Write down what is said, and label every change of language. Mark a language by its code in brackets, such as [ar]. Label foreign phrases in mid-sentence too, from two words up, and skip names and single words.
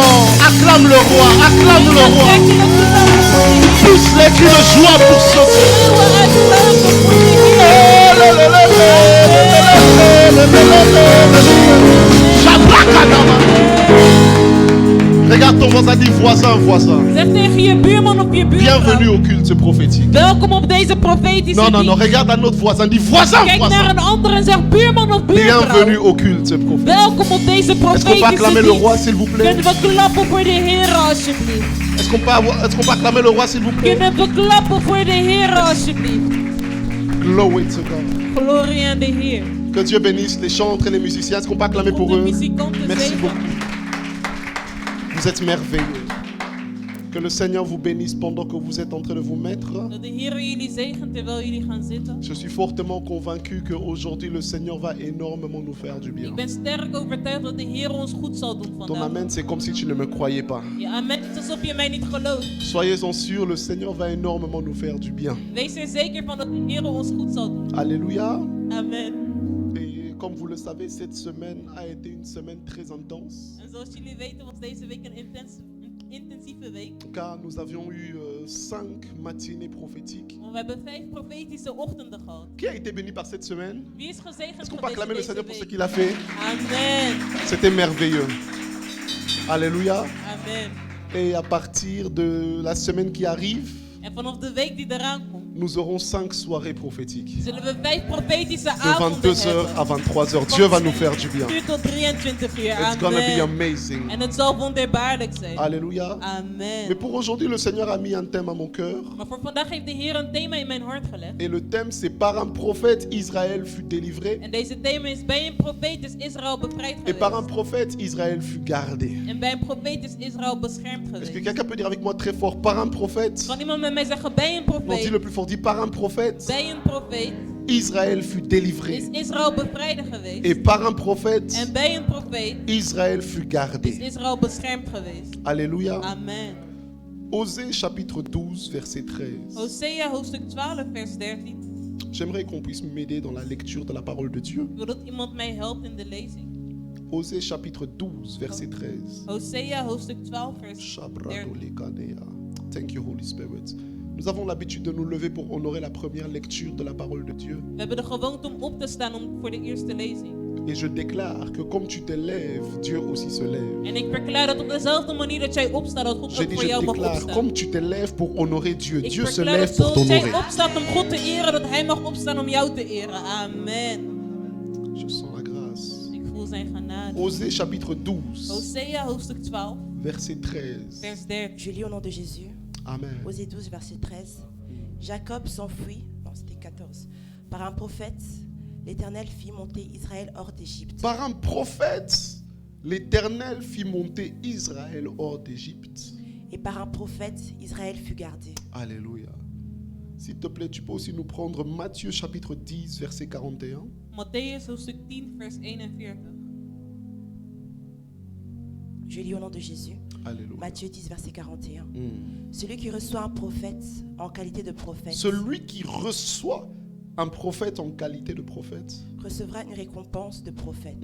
[fr] Acclame le roi, acclame le roi. Pousse les cris de joie pour ce Regarde ton voisin, dis voisin, voisin. [nl] Zeg tegen je buurman of je buurvrouw. [fr] Bienvenue au culte prophétique. [nl] Welkom op deze profetische [fr] Non, non, non, regarde un autre voisin, dis voisin, [nl] Kijk [fr] voisin. [nl] naar een ander en zeg buurman of buurvrouw. [fr] Bienvenue au culte prophétique. [nl] Welkom op deze [fr] Est-ce qu'on peut [nl] profetische [fr] acclamer le roi, s'il vous plaît? [nl] Kunnen we klappen voor de Heer alsjeblieft? [fr] Est-ce qu'on peut acclamer le roi, s'il vous plaît? [nl] Kunnen we klappen voor de Heer alsjeblieft? [en] Glory to God. [nl] Glorie aan de Heer. [fr] Que Dieu bénisse les chantres et les musiciens. Est-ce qu'on peut acclamer pour [nl] Om de [fr] eux? [nl] muzikanten [fr] Merci [nl] zegen. [fr] beaucoup. Vous êtes merveilleux. Que le Seigneur vous bénisse pendant que vous êtes en train de vous mettre. [nl] Dat de Heer jullie zegent terwijl jullie gaan zitten. [fr] Je suis fortement convaincu qu'aujourd'hui le Seigneur va énormément nous faire du bien. [nl] Ik ben sterk overtuigd dat de Heer ons goed zal doen [fr] Ton [nl] vandaag. [fr] amen, c'est comme si tu ne me croyais pas. [nl] Je amen is alsof je mij niet gelooft. [fr] Soyez-en sûrs, le Seigneur va énormément nous faire du bien. [nl] Wees er zeker van dat de Heer ons goed zal doen. [fr] Alléluia. [nl] Amen. [fr] Et comme vous le savez, cette semaine a été une semaine très intense. [nl] En zoals jullie weten was deze week een intensieve week. [fr] Car nous avions eu 5 matinées prophétiques. [nl] Want we hebben 5 profetische ochtenden gehad. [fr] Qui a été béni par cette semaine? [nl] Wie is gezegend [fr] Est-ce qu'on peut [nl] geweest [fr] acclamer le [nl] deze [fr] Seigneur pour ce [nl] week? [fr] qu'il a fait? Amen. C'était merveilleux. Alléluia. [nl] Amen. [fr] Et à partir de la semaine qui arrive, [nl] En vanaf de week die eraan komt, [fr] nous aurons 5 soirées prophétiques. [nl] zullen we 5 profetische [fr] De [nl] avonden [fr] 22h à [nl] hebben. [fr] 23h. Dieu va nous faire du bien. [nl] Uur tot 23 uur. [en] It's gonna be [nl] Amen. [en] amazing. [nl] En het zal wonderbaarlijk zijn. [fr] Alléluia. Mais [nl] Amen. [fr] pour aujourd'hui, le Seigneur a mis un thème à mon cœur. [nl] Maar voor vandaag heeft de Heer een thema in mijn hart gelegd. [fr] Et le thème, c'est par un prophète, Israël fut délivré. [nl] En deze thema is: bij een profeet is Israël bevrijd [fr] Et par un [nl] geweest. [fr] prophète, Israël fut gardé. [nl] En bij een profeet is Israël beschermd [fr] Est-ce que [nl] geweest. [fr] quelqu'un peut dire avec moi très fort, par un prophète? [nl] Kan iemand met mij zeggen: bij een [fr] On dit [nl] profeet? [fr] le plus fort, dit par un prophète, [nl] Bij een profeet [fr] Israël fut [nl] is [fr] délivré. [nl] Israël bevrijd geweest. [fr] Et par un prophète, [nl] En bij een profeet [fr] Israël fut [nl] is [fr] gardé. [nl] Israël beschermd geweest. [fr] Alléluia. [nl] Amen. [fr] Osée chapitre 12, verset 13. [nl] Hosea hoofdstuk 12 vers 13. [fr] J'aimerais qu'on puisse m'aider dans la lecture de la parole de Dieu. [nl] Ik wil dat iemand mij helpt in de lezing. [fr] Osée chapitre 12, verset 13. [nl] Hosea hoofdstuk 12 vers 13. Shabradolekanea. [en] Thank you, Holy Spirit. [fr] Nous avons l'habitude de nous lever pour honorer la première lecture de la parole de Dieu. [nl] We hebben de gewoonte om op te staan voor de eerste lezing. [fr] Et je déclare que comme tu te lèves, Dieu aussi se lève. [nl] En ik verklaar dat op dezelfde manier dat jij opstaat, dat God [fr] J'ai [nl] ook [fr] dit, [nl] voor [fr] je [nl] jou mag [fr] déclare, [nl] opstaan. [fr] comme tu te lèves pour honorer Dieu, [nl] Ik [fr] Dieu se [nl] verklaar [fr] lève [nl] dat [fr] pour [nl] zoals jij [fr] t'honorer. [nl] opstaat om God te eren, dat Hij mag opstaan om jou te eren. Amen. [fr] Je sens la grâce. [nl] Ik voel zijn genade. [fr] Osée chapitre 12, [nl] Hosea hoofdstuk 12 [fr] verset 13. [nl] vers 13. [fr] Je lis au nom de Jésus. Amen. Osée 12, verset 13. Jacob s'enfuit, non c'était 14, par un prophète, l'Éternel fit monter Israël hors d'Égypte. Par un prophète, l'Éternel fit monter Israël hors d'Égypte. Et par un prophète, Israël fut gardé. Alléluia. S'il te plaît, tu peux aussi nous prendre Matthieu chapitre 10, verset 41. [nl] Matthäus hoofdstuk 10 vers 41. [fr] Je lis au nom de Jésus. Alléluia. Matthieu 10, verset 41. Celui qui reçoit un prophète en qualité de prophète Celui qui reçoit un prophète en qualité de prophète recevra une récompense de prophète.